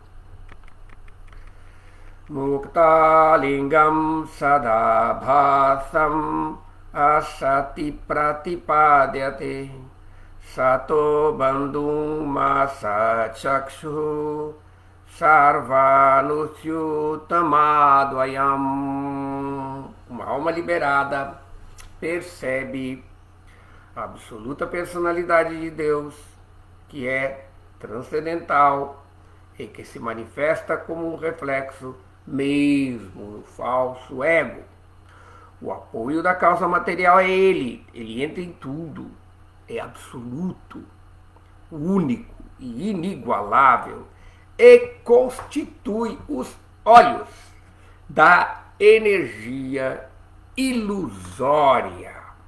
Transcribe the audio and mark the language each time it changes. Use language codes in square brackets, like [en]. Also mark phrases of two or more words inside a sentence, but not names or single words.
[sa] मुक्त लिङ्गं सदाभासम् असति प्रतिपद्यते सतो बन्धुम् असच् चक्षुः सर्वानुस्यूतमद्वयम्. [pt] Uma alma liberada percebe a absoluta personalidade de Deus, que é transcendental e que se manifesta como um reflexo mesmo no falso ego. O apoio da causa material é ele entra em tudo, é absoluto, único e inigualável e constitui os olhos da energia ilusória.